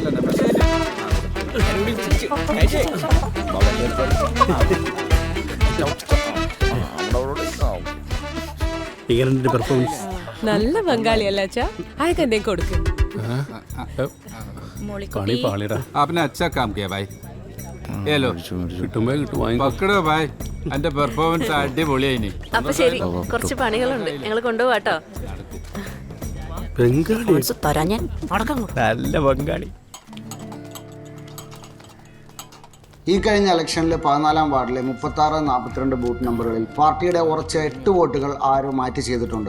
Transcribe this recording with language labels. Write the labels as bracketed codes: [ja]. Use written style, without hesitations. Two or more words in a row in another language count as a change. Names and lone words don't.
[ml] പെർഫോമൻസ് നല്ല ബംഗാളി അല്ല അച്ഛാ. അതൊക്കെ എന്തേ കൊടുക്കും. പണി പാളിടാ. [hi] आपने अच्छा काम किया भाई. ये लो [ml] കിട്ടുമ്പോ കിട്ടും വാങ്ങിക്കോ. [hi] पकड़ो भाई. [ml] എന്റെ പെർഫോമൻസ് അടിപൊളിയായിനി. അപ്പൊ ശരി, കുറച്ച് പണികളുണ്ട്, ഞങ്ങൾ കൊണ്ടുപോവാട്ടോ. ബംഗാളി തരാ ഞാൻ അടക്കം. നല്ല ബംഗാളി. ഈ കഴിഞ്ഞ ഇലക്ഷനിൽ 14-ാം വാർഡിലെ 36-42 ബൂത്ത് നമ്പറുകളിൽ പാർട്ടിയുടെ ഉറച്ച 8 വോട്ടുകൾ ആരോ മാറ്റി ചെയ്തിട്ടുണ്ട്.